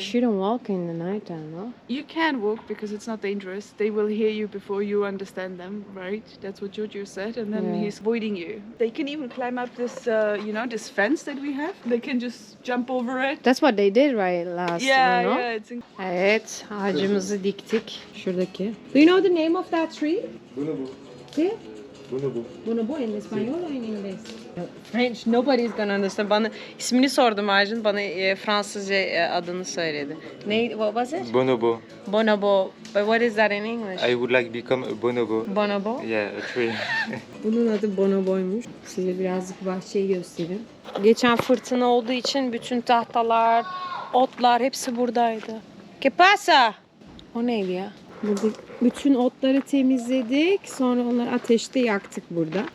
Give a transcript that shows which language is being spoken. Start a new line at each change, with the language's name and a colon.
English: shouldn't walk in the night time, no? You can walk because it's not dangerous. They will hear you before you understand them, right? That's what Jojo said, and then Yeah. he's avoiding you. They can even climb up this, this fence that we have. They can just jump over it. That's what they did right last Yeah, time, no? yeah, it's
Turkish: Evet, ağacımızı diktik. Şuradaki.
English: Do you know the name of that tree? See?
Spanish: Bonobo en español o en inglés?
English: French, nobody's gonna understand.
Turkish: Bana ismini sordum Arjun, bana Fransızca adını söyledi.
English: Ne, what was it? Bonobo. Bonobo. But what is that in English? I would like to become a bonobo. Bonobo. Yeah, a tree.
Turkish: Bunun adı bonoboymuş. Size birazcık bahçeyi göstereyim. Geçen fırtına olduğu için bütün tahtalar, otlar hepsi buradaydı.
Spanish: ¿Qué pasa?
Turkish: O neydi ya? Burada bütün otları temizledik. Sonra onları ateşte yaktık burada.